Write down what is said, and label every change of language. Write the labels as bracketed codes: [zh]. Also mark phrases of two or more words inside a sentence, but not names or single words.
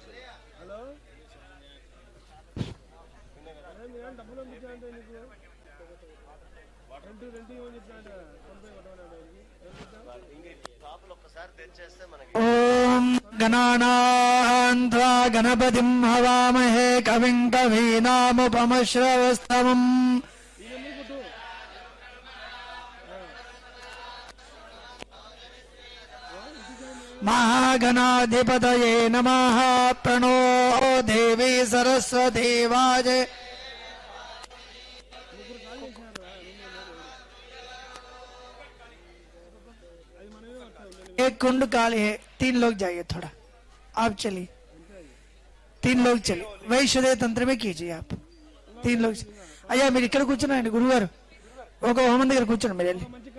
[te] హలో డబ్బులు షాపులు ఒక్కసారి తెరిచేస్తే మనకి. [sa] ఓం గణానాన్వా గణపతిం హవామహే కవిం కవీనాముపమశ్రవస్తమం महागणाधिपतये नमः। प्रणो देवी सरस्वती वाजे। [hi] एक कुंड काली है, 3 लोग जाइए थोड़ा, आप चलिए, 3 लोग चलिए। वैश्यदेव तंत्र में कीजिए आप, 3 लोग। [te] अయ్యా మీరు ఇక్కడ కూర్చున్నారండి గురుగారు, ఒక హోమం దగ్గర కూర్చోండి మీరు వెళ్ళి।